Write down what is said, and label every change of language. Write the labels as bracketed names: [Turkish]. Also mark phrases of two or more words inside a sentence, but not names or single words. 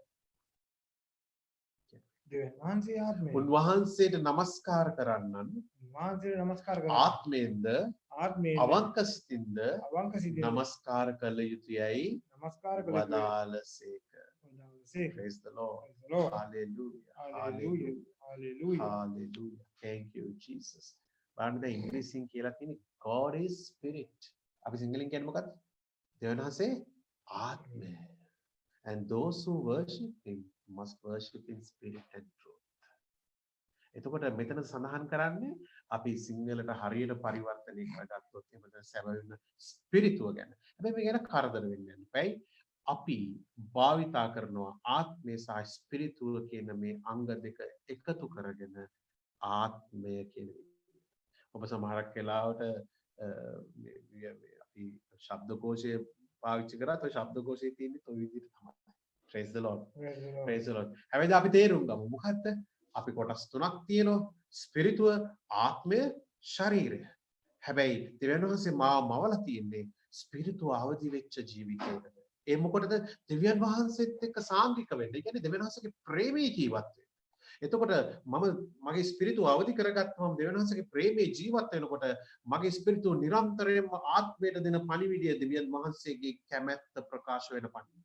[Sinhala] දෙවියන් වහන්සේ ආත්මය. උන්වහන්සේට නමස්කාර කරන්නන් වහන්සේට නමස්කාර කරන්න ආත්මයෙන්ද ආත්මයෙන් අවංක සිතින්ද අවංක සිතින් නමස්කාර කළ යුතුයයි නමස්කාර කළ යුතුයි. වදාළසේක. වදාළසේක. [English] Praise the Lord. Praise the Lord. Hallelujah. Hallelujah. Hallelujah. Hallelujah. Thank you Jesus. [Sinhala] බලන්න දැන් ඉංග්‍රීසියෙන් කියලා තියෙන්නේ [English] God is spirit. [Sinhala] අපි සිංහලෙන් කියන්නේ මොකක්ද? දෙවියන් වහන්සේ ආත්මය. [English] And those who worship him must worship in spirit and truth. [Sinhala] එතකොට මෙතන සඳහන් කරන්නේ අපි සිංහලට හරියට පරිවර්තනය කරගත්තොත් එහෙම සැබවින්ම ස්පිරිතුව ගැන. හැබැයි මේ ගැන කරදර වෙන්නේ නැහැ. අපි භාවිතා කරනවා ආත්මය සහ ස්පිරිතුව කියන මේ අංග දෙක එකතු කරගෙන ආත්මය කියන ඔබ සමහරක් වෙලාවට අපි ශබ්දකෝෂය පාවිච්චි කරාත් ඔය ශබ්දකෝෂයේ තියෙන්නේ ඔය විදිහට තමයි. [English] Praise the Lord. Praise the Lord. [Sinhala] හැබැයි අපි තේරුම් ගමු මොකද්ද? අපි කොටස් තුනක් තියෙනවා. ස්පිරිතුව, ආත්මය, ශරීරය. හැබැයි දෙවියන් වහන්සේ මාව මවලා තියෙන්නේ ස්පිරිතුව අවදි වෙච්ච ජීවිතයකට. ඒ මොකටද? දෙවියන් වහන්සේත් එක්ක සාංගික වෙන්න. ඒ කියන්නේ දෙවියන් වහන්සේගේ ප්‍රේමයේ ජීවත් වෙන්න. එතකොට මම මගේ ස්පිරිතුව අවදි කරගත්තම දෙවියන් වහන්සේගේ ප්‍රේමයේ ජීවත් වෙනකොට මගේ ස්පිරිතුව නිරන්තරයෙන්ම ආත්මයට දෙන පණිවිඩය දෙවියන් වහන්සේගේ කැමැත්ත ප්‍රකාශ වෙන පණිවිඩය.